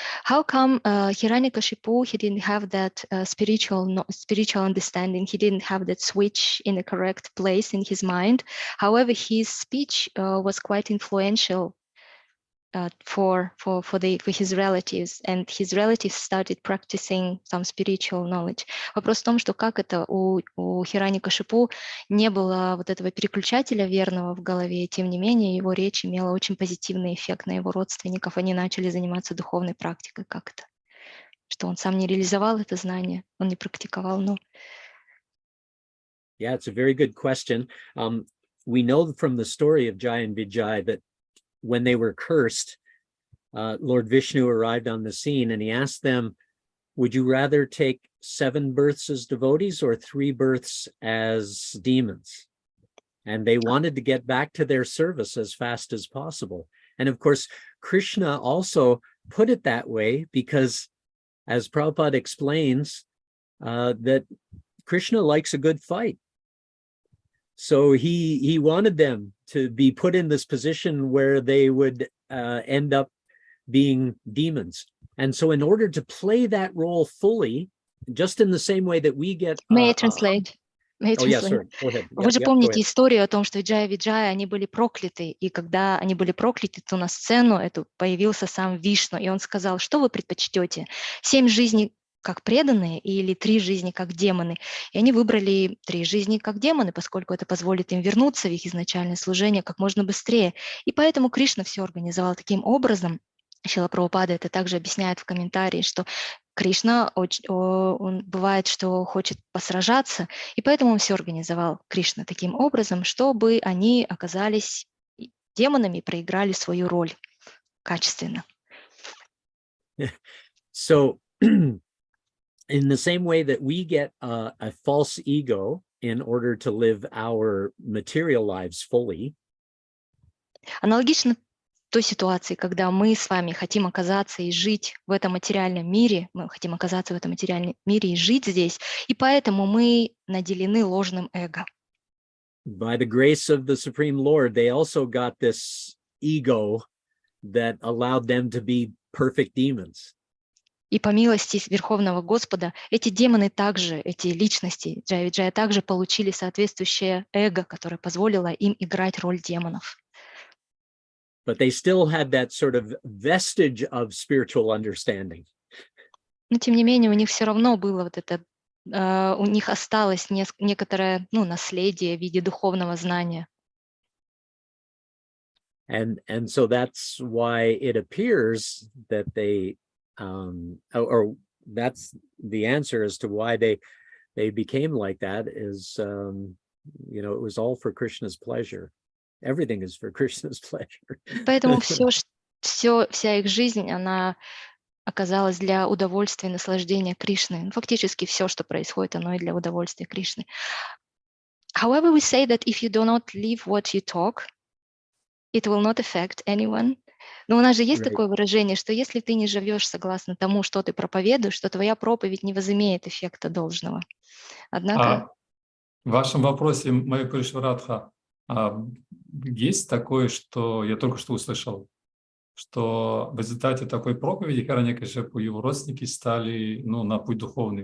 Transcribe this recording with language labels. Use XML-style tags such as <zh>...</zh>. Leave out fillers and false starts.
<en>How come Hiranyakashipu, he didn't have that spiritual understanding? He didn't have that switch in the correct place in his mind. However, his speech was quite influential for his relatives, and his relatives started practicing some spiritual knowledge.</en> <ru>Вопрос в том, что как это у Хираньякашипу не было вот этого переключателя верного в голове, и тем не менее его речь имела очень позитивный эффект на его родственников, они начали заниматься духовной практикой. Как это? Что он сам не реализовал это знание, он не практиковал, но...</ru> <en>Yeah, it's a very good question. We know from the story of Jai and Vijay that when they were cursed, Lord Vishnu arrived on the scene and he asked them, would you rather take 7 births as devotees or 3 births as demons? And they wanted to get back to their service as fast as possible. And of course, Krishna also put it that way because, as Prabhupada explains, that Krishna likes a good fight. So he wanted them to be put in this position where they would end up being demons. And so in order to play that role fully, just in the same way that we get... May I translate? Oh, yeah, sorry. Go ahead.</en> <ru>Вы же помните историю о том, что Джая и Виджая, они были прокляты, и когда они были прокляты, то на сцену эту появился сам Вишну, и он сказал, что вы предпочтете, 7 жизней как преданные или 3 жизни как демоны. И они выбрали 3 жизни как демоны, поскольку это позволит им вернуться в их изначальное служение как можно быстрее. И поэтому Кришна все организовал таким образом. Шрила Прабхупада это также объясняет в комментарии, что Кришна, он бывает, что хочет посражаться, и поэтому он все организовал, Кришна, таким образом, чтобы они оказались демонами и проиграли свою роль качественно.</ru> <en>So, in the same way that we get a false ego in order to live our material lives fully.</en> <ru>Аналогично той ситуации, когда мы с вами хотим оказаться и жить в этом материальном мире, мы хотим оказаться в этом материальном мире и жить здесь, и поэтому мы наделены ложным эго.</ru> <en>By the grace of the Supreme Lord, they also got this ego that allowed them to be perfect demons.</en> <ru>И по милости Верховного Господа эти демоны также, эти личности Джая и Виджая также получили соответствующее эго, которое позволило им играть роль демонов.</ru> <en>But they still had that sort of vestige of spiritual understanding.</en> <ru>Но тем не менее у них все равно было вот это, у них осталось некоторое наследие в виде духовного знания.</ru> <en>And so that's why it appears that they or that's the answer as to why they became like that is You know, it was all for Krishna's pleasure. Everything is for Krishna's pleasure.</en> <ru>Поэтому вся их жизнь, она оказалась для удовольствия и наслаждения Кришны. Ну, фактически все, что происходит, оно и для удовольствия Кришны.</ru> <en>However, we say that if you do not live what you talk, it will not affect anyone.</en> <ru>Но у нас же есть такое выражение, что если ты не живешь согласно тому, что ты проповедуешь, что твоя проповедь не возымеет эффекта должного. Однако... В вашем вопросе, Майя Пуришварадха, есть такое, что я только что услышал, что в результате такой проповеди Хираньякашипу его родственники стали на путь духовный.</ru>